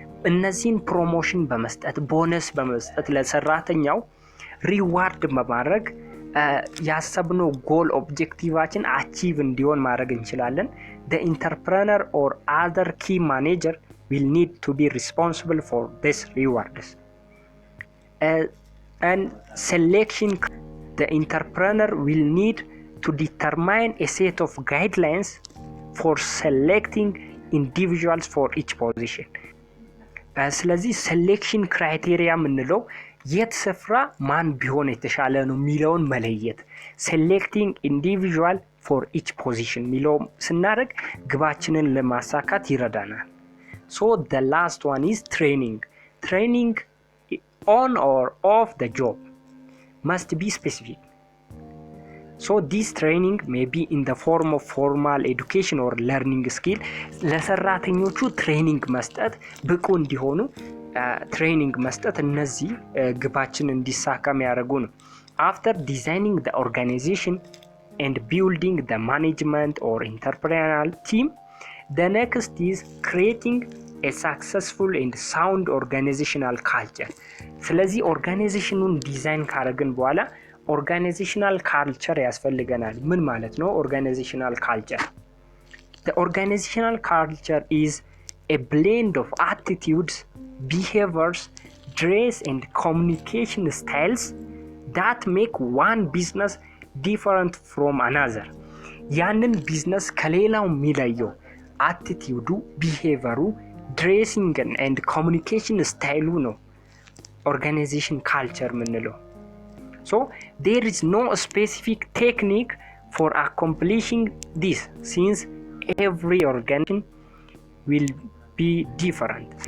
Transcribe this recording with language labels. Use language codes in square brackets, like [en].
[am] እነዚህን ፕሮሞሽን በመስጠት ቦነስ በመስጠት ለሰራተኛው ሪዋርድ በማድረግ ያሰብነው ጎል ኦብጀክቲቫችን አቺቭ እንዲሆን ማድረግ እንችላለን። [en] the entrepreneur or other key manager will need to be responsible for this rewards. And selection, the entrepreneur will need to determine a set of guidelines for selecting individuals for each position. [am] ስለዚህ ሴሌክሽን ክራይቴሪያ ምንለው የት ስፍራ ማን ቢሆን የተሻለ ነው ሚለውን መለየት። [en] selecting individual for each position [am] ሚለው ስናደርግ ግባችንን ለማሳካት ይረዳናል። [en] So the last one is training. Training on or off the job must be specific. So this training may be in the form of formal education or learning skill. [am] ለሰራተኞቹ ትሬኒንግ መስጠት ብቁ እንዲሆኑ ትሬኒንግ መስጠት እነዚህ ግባችን እንዲሳካ የሚያደርጉ ነው። [en] After designing the organization and building the management or entrepreneurial team, the next is creating a successful and sound organizational culture. [am] ስለዚህ ኦርጋናይዜሽኑን ዲዛይን ካረግን በኋላ ኦርጋናይዜሽናል ካልቸር ያስፈልገናል። ምን ማለት ነው ኦርጋናይዜሽናል ካልቸር? [en] The organizational culture is a blend of attitudes, behaviors, dress and communication styles that make one business different from another. [am] ያንን ቢዝነስ ከሌላው የሚለየው አቲቲዩዱ፣ ቢሄቨሩ፣ ድሬሲንግ ኤንድ ኮሚኒኬሽን ስታይሉ ነው ኦርጋናይዜሽን ካልቸር የምንለው። [en] So there is no specific technique for accomplishing this since every organization will be different.